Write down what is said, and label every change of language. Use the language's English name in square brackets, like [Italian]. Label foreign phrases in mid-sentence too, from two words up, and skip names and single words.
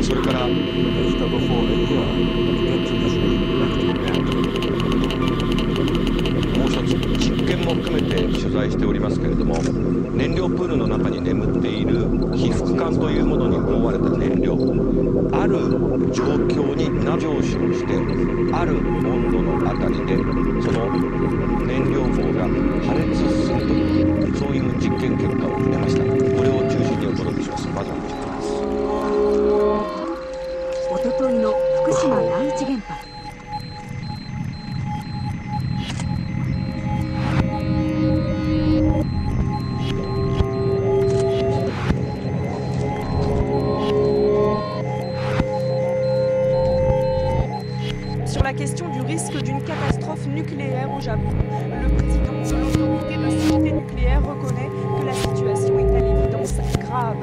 [Japanese] それからもう一つ、実験も含めて取材しておりますけれども、燃料プールの中に眠っている被覆管というものに覆われた燃料、ある状況に上昇してある温度のあたりでその燃料棒が破裂するという、そういう実験結果を得ました。これを中心にお届けします。まずはこちらです。おとといの福島第一原発。 [French] Sur la question du risque d'une catastrophe nucléaire au Japon, le président de l'autorité de sûreté nucléaire reconnaît que la situation est à l'évidence grave.